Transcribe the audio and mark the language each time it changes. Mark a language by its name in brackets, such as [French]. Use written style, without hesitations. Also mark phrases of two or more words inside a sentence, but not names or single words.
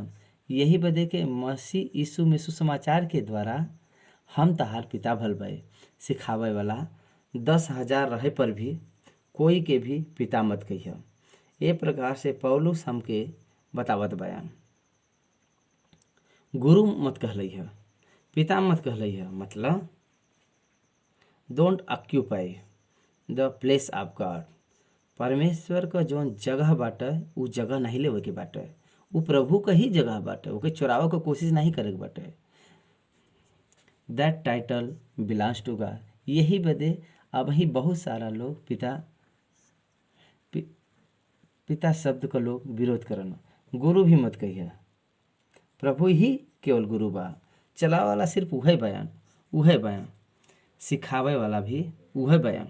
[Bhojpuri] यही बदे के मसीह यीशु में सुसमाचार के द्वारा हम तहार पिता भल भए। सिखावे वाला 10,000 रहे पर भी कोई के भी पिता मत कहिए। ए प्रकार से पौलुस हमके बतावत बयान। गुरु मत कहलिह, पिता मत कहलिह, मतलब [English] don't occupy the place of God. [Bhojpuri] परमेश्वर का जौन जगह बाटे उ जगह नहीं लेवे के बाटे। उ प्रभु का ही जगह बाटे, ओके चुरावे के कोशिश नहीं करे के बाटे। [English] That title belongs to God. [Bhojpuri] यही बदे अब ही बहुत सारा लोग पिता शब्द का लोग विरोध करन। गुरु भी मत कहिए, प्रभु ही केवल गुरु बा। चलावे वाला सिर्फ उहे बयान, सिखावे वाला भी उहे बयान।